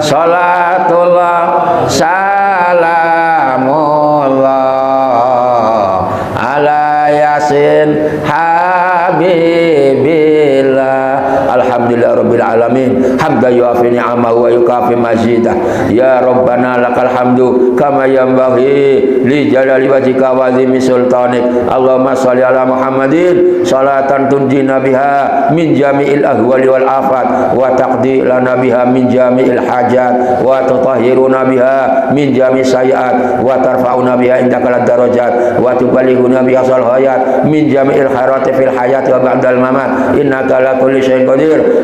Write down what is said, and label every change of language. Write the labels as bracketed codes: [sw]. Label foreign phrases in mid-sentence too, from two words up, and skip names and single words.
[ar] صلاة الله سلام الله على يس حبيب الله. الحمد لله رب العالمين، حمدا يوافي نعمه ويكافئ مزيده. يا ربنا لك الحمد كما ينبغي لجلال وجهك وعظيم سلطانك. اللهم صل على محمد صلاة تنجينا بها من جميع الأهوال والآفات وتقضي لنا بها من جميع الحاجات وتطهرنا بها من جميع سيئات وترفعنا بها عندك الدرجات وتبلغنا بها سل حياة من جميع الخيرات في الحياة وبعد الممات إنك على كل شيء قدير.